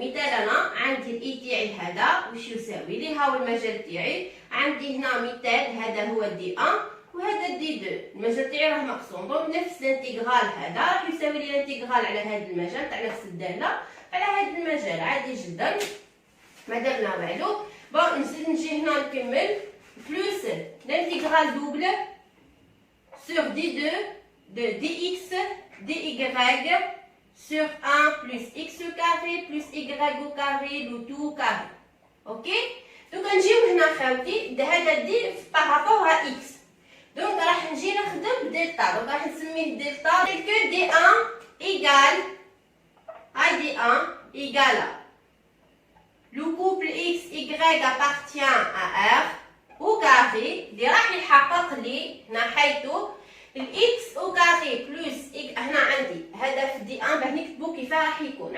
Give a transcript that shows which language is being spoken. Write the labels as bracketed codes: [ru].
[ar] مثال انا عندي الاي تاعي هذا واش يساوي لي؟ هاو المجال تاعي. عندي هنا مثال هذا هو دي 1 وهذا دي 2. المجال تاعي راه مقسوم، دونك نفس الانتيغرال هذا راح يساوي لي الانتيغرال على هذا المجال تاع نفس الداله على هذا المجال عادي جدا ما درنا والو. بون نزيد نجي هنا نكمل بلوس الانتيغرال دوبل [fr] sur دي 2 de dx dy sur 1 plus x au carré plus y au carré le tout au carré. Ok? [ar] Donc نجيو هنا خاوتي هذا دي بارابور [fr] à x. [ar] دونك راح نجي نخدم دلتا. دونك راح نسميه دلتا [fr] tel que d1 égale [ar] هاي [fr] d1 égale le couple x y appartient à r au carré [ar] اللي راح يحقق لي هنا حيث الاكس او كاري بلس هنا عندي هذا في دي 1 باه نكتبو كيفاه راح يكون.